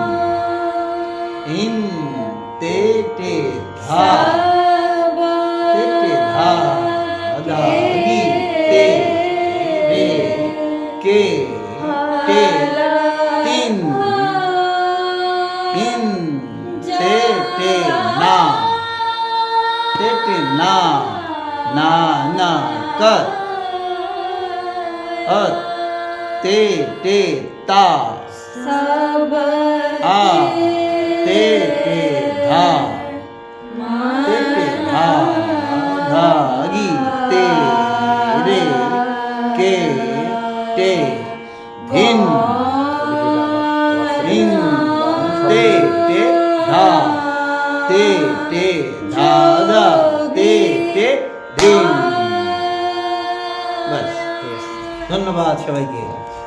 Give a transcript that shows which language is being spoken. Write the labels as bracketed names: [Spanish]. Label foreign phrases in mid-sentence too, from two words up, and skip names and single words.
[Bangla] ইন তে তে ধা তে তে ধা ধা গি তে রে কে তে তিন ইন তে টে না তে টে না না না কত अत ते टे ता आ ते टे धा ते टे धा धा गी ते रे के टे धिन धिन ते टे धा ते टे धा धा ते टे धिन बस ধন্যবাদ সবাইকে।